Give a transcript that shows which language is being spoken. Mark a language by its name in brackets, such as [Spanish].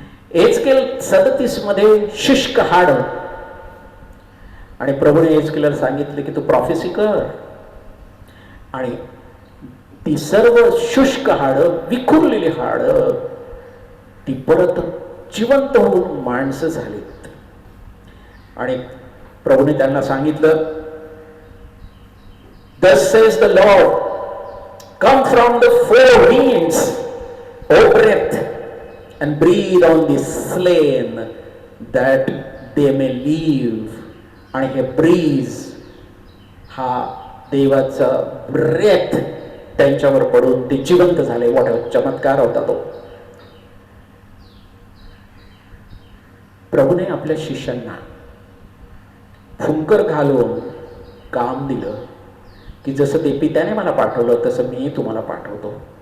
[Marathi] एचकेल 37 मध्ये शुष्क हाड, आणि प्रभूने एचकेलला सांगितले की तू प्रॉफेसी कर, आणि ती सर्व शुष्क हाड, विखुरलेली हाड, ती परत जिवंत होऊन माणसं झालीत. आणि प्रभूने त्यांना सांगितलं, [English] Thus says the Lord, come from the four winds, O breath, and breathe on the slain, that they may live. [Marathi] आणि हे ब्रीज हा देवाचा ब्रेथ त्यांच्यावर पडून ते जिवंत झाले. मोठा चमत्कार होता तो. प्रभूने आपल्या शिष्यांना फुंकर घालून काम दिलं की जसं ते पित्याने मला पाठवलं तसं मी तुम्हाला पाठवतो.